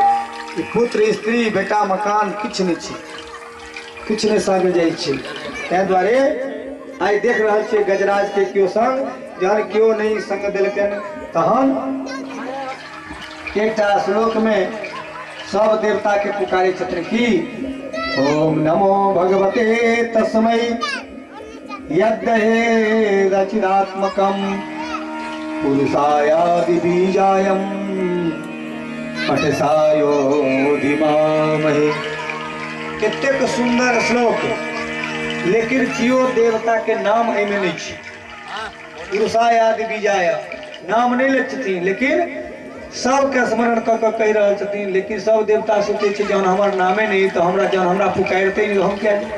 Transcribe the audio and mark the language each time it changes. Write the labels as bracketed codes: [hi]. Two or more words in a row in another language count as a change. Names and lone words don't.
[mai] पुत्र स्त्री बेटा मकान किछु नहीं छै, किछु नहीं संग जाइ छै। ताहि दुआरे आइ देख रहल छियै गजराज के केओ संग, जहन केओ नहीं संग देलकनि तहन एकटा श्लोक में सब देवता के पुकारे छथिन कि [sa] ओम नमो भगवते तस्मै यद्दहे रचिदात्मकम पुरुषायादि बीजायम पठसायो धीमामहे। [mai] कतेक सुंदर श्लोक, लेकिन कियो देवता के नाम एहिमे नहीं छै। [sa] पुरुषायादि बीजाय [mai] नाम नहीं ले छथिन, लेकिन सबके स्मरण कऽ कऽ कहि रहल छथिन। लेकिन सब देवता सोचै छै जहन हमर नामे नहीं तो हमरा जहन हमरा पुकारते नहीं हम क्या जाए।